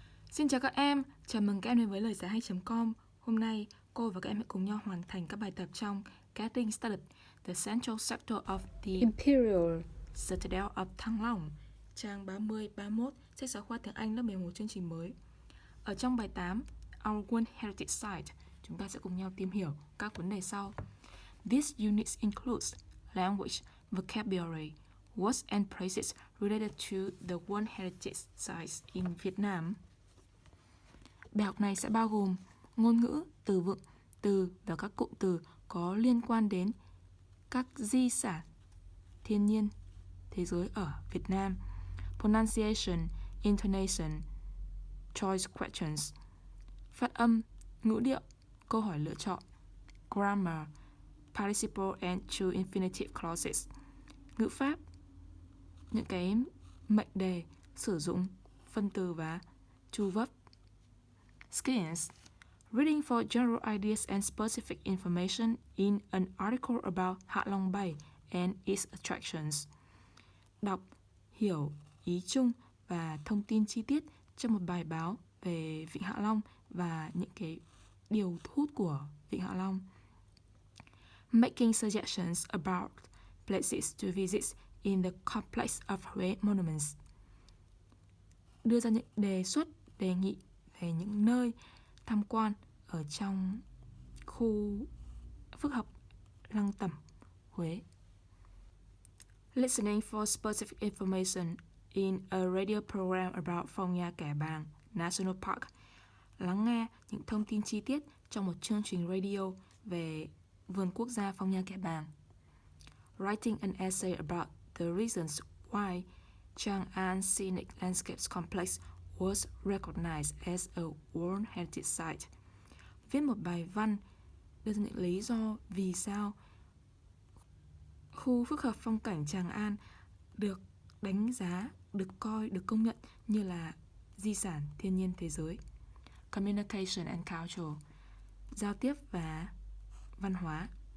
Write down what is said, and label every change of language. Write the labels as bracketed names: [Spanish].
[Vietnamese] Xin chào các em, chào mừng các em đến với Loigiaihay.com. Hôm nay, cô và các em hãy cùng nhau hoàn thành các bài tập trong [English] Getting Started, The Central Sector of the Imperial Citadel of Thăng Long, [Vietnamese] trang 30-31, sách giáo khoa tiếng Anh lớp 11 chương trình mới. Ở trong bài 8, Our World Heritage Site, chúng ta sẽ cùng nhau tìm hiểu các vấn đề sau. [English] This unit includes language, vocabulary, words and phrases related to the World Heritage Sites in Vietnam. [Vietnamese] Bài học này sẽ bao gồm ngôn ngữ, từ vựng, từ và các cụm từ có liên quan đến các di sản thiên nhiên thế giới ở Việt Nam, [English] pronunciation, intonation, choice questions, [Vietnamese] phát âm, ngữ điệu, câu hỏi lựa chọn, [English] grammar, participle and true infinitive clauses, [Vietnamese] ngữ pháp, những cái mệnh đề sử dụng phân từ và chu vấp. [English] Skills. Reading for general ideas and specific information in an article about Hạ Long Bay and its attractions. [Vietnamese] Đọc, hiểu ý chung và thông tin chi tiết trong một bài báo về Vịnh Hạ Long và những cái điều thu hút của Vịnh Hạ Long. [English] Making suggestions about places to visit in the complex of Huế monuments. [Vietnamese] Đưa ra những đề xuất, đề nghị về những nơi tham quan ở trong khu phức hợp Lăng Tẩm, Huế. [English] Listening for specific information in a radio program about Phong Nha Kẻ Bàng National Park. [Vietnamese] Lắng nghe những thông tin chi tiết trong một chương trình radio về vườn quốc gia Phong Nha Kẻ Bàng. [English] Writing an essay about the reasons why Chang'an Scenic Landscapes Complex was recognized as a World Heritage Site. [Vietnamese] Viết một bài văn đưa ra những lý do vì sao khu phức hợp phong cảnh Tràng An được đánh giá, được công nhận như là di sản thiên nhiên thế giới. [English] Communication and culture, [Vietnamese] giao tiếp và văn hóa.